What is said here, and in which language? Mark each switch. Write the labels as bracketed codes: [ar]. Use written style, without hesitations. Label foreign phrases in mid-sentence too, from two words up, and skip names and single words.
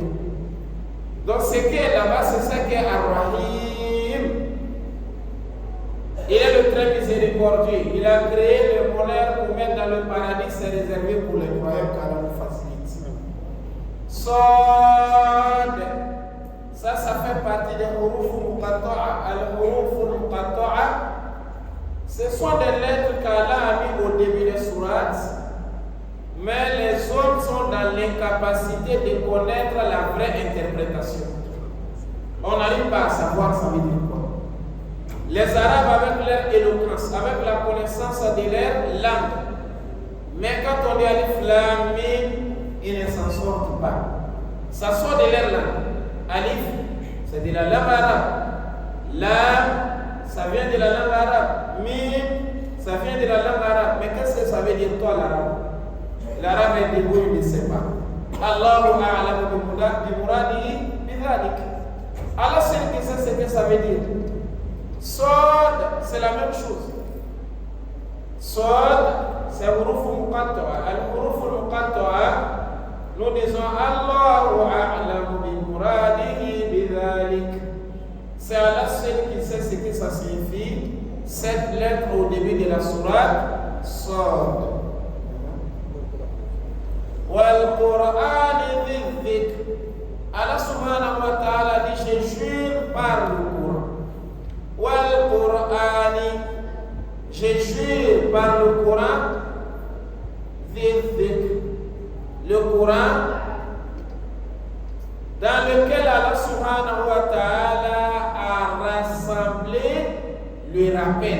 [fr] Donc ce qui est là-bas, c'est ça qui est Ar-Rahim. Il est le très miséricordieux. Il a créé le bonheur pour mettre dans le paradis, c'est réservé pour les croyants qu'Allah nous facilite. Sod, ça fait partie des [ar] حروف مقطعة. الحروف المقطعة, [fr] ce sont des lettres qu'Allah a mis au début des sourates. Mais les hommes sont dans l'incapacité de connaître la vraie interprétation. On n'arrive pas à savoir ça veut dire quoi. Les Arabes avec leur éloquence, avec la connaissance de leur langue. Mais quand on dit [ar] ألف لام ميم, [fr] ils ne s'en sortent pas. Ça sort de leur langue. Alif, c'est de la langue arabe. Lam, ça vient de la langue arabe. Mim, ça vient de la langue arabe. Mais qu'est-ce que ça veut dire toi l'arabe? L'arabe est débrouillé, il ne sait pas. [ar] الله أعلم بمراده بذلك. [fr] Allah seul qui sait ce que ça veut dire. Sod, c'est la même chose. Sod, c'est [ar] حروف مقطعة. الحروف المقطعة, [fr] nous disons [ar] الله أعلم بمراده بذلك. [fr] C'est Allah seul qui sait ce que ça signifie. Cette lettre au début de la sourate, Sod. [ar] والقرآن ذكر. الله سبحانه وتعالى [fr] dit je jure par le Coran. Wal-Qur'an, je jure par le Coran. Dhikr. Le Coran dans lequel [ar] الله سبحانه [fr] rappeler le rappel.